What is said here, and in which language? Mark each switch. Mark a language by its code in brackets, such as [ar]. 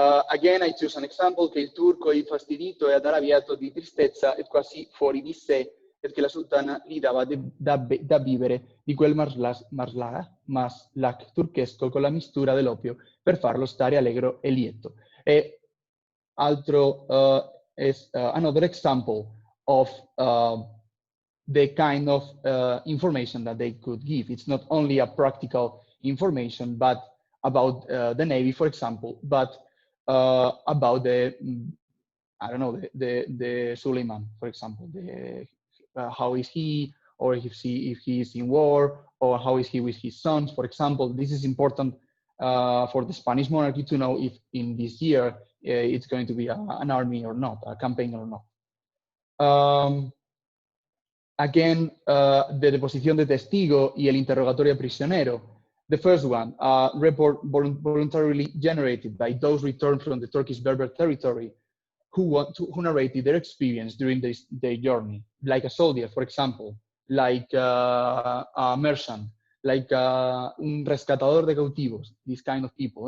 [en] Again, I choose an example [it] che il turco è infastidito e arrabbiato di tristezza e quasi fuori di sé perché la sultana gli dava da bere di quel maslak turchesco con la mistura dell'opio per farlo stare allegro e lieto. E altro [en] is another example of the kind of information that they could give. It's not only a practical information, but about the Navy, for example, but about the, I don't know, the Suleiman, for example, how is he, or if he is in war, or how is he with his sons, for example. This is important for the Spanish monarchy to know if in this year it's going to be an army or not, a campaign or not. Again, the [es] deposición de testigo y el interrogatorio de prisionero. [en] The first one, a report voluntarily generated by those returned from the Turkish Berber territory who narrated their experience during their journey, like a soldier, for example, like a merchant, like [es] un rescatador de cautivos, [en] these kind of people.